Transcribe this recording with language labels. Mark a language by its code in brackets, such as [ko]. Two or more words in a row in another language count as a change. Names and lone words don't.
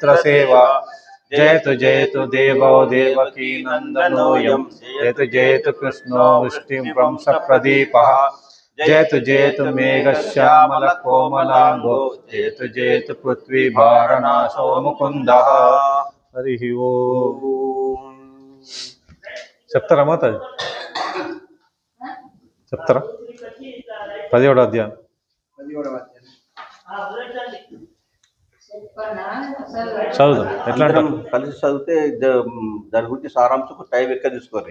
[sa] सेवा जयतु देवो देवकी नंदनोऽयं जयतु कृष्णो वृष्टिवंश प्रदीपः जयतु मेघश्यामल कोमलांगो जयतु पृथ्वी भारनाशो मुकुंदः हरि ओम [te] చెప్తారా మాత చెప్తారా 17వ అధ్యాయం 17వ అధ్యాయం చదువు ఎట్లా అంటారు కలిసి చదివితే దాని గురించి సారాంశం టైం ఎక్కువ తీసుకోవాలి